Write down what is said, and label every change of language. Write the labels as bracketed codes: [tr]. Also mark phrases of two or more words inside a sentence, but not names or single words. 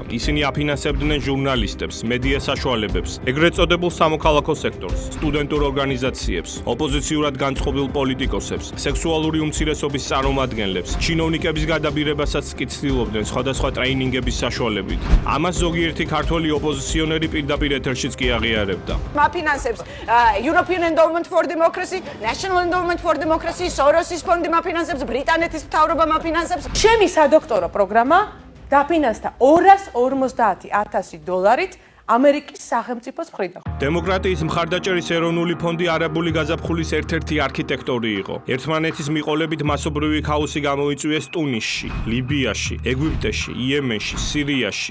[ka] ისინი აფინანსებდნენ ჟურნალისტებს, მედია საშუალებებს, ეგრეთ წოდებულ სამოქალაქო სექტორს, სტუდენტურ ორგანიზაციებს, ოპოზიციურად განწყობილ პოლიტიკოსებს, სექსუალური უმცირესობის წარმომადგენლებს, ჩინოვნიკების გადაბირებასაც კი ცდილობდნენ სხვადასხვა ტრეინინგების საშუალებით. ამას ზოგიერთი ქართველი ოპოზიციონერი პირდაპირ ეთერშიც კი აღიარებდა. მაფინანსებს European Endowment for Democracy, National Endowment for Democracy, Soros's ფონდი მაფინანსებს, ბრიტანეთის მთავრობა მაფინანსებს. ჩემი სადოქტორო პროგრამა დაფინანსდა $250,000 ამერიკის სახელმწიფოს მხრიდან. დემოკრატიის მხარდაჭერის ეროვნული ფონდი არაბული გაზაფხულის ერთ-ერთი არქიტექტორი იყო. ერთმანეთის მიყოლებით მასობრივი ქაოსი გამოიწვიეს ტუნისში, ლიბიაში, ეგვიპტეში, იემენში, სირიაში.